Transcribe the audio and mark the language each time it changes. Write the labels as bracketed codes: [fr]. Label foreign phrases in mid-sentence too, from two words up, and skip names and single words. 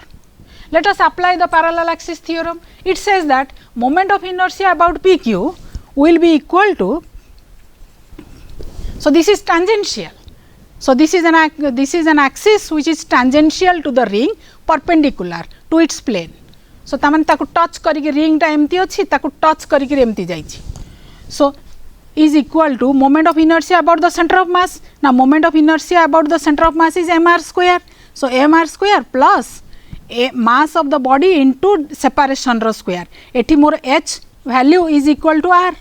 [en] Let us apply the parallel axis theorem. It says that moment of inertia about PQ will be equal to, so this is tangential. So, this is an axis which is tangential to the ring, perpendicular to its plane. So, [or] ତାମନେ ତାକୁ ଟଚ କରିକେ ring ଟା ଏମିତି ଅଛି, ତାକୁ ଟଚ କରିକେ ଏମିତି ଯାଇଛି. [en] So, is equal to moment of inertia about the center of mass. Now, moment of inertia about the center of mass is m r square. So, m r square plus a mass of the body into separation ro square. [or] ଏଠି ମୋର [en] h value is equal to r.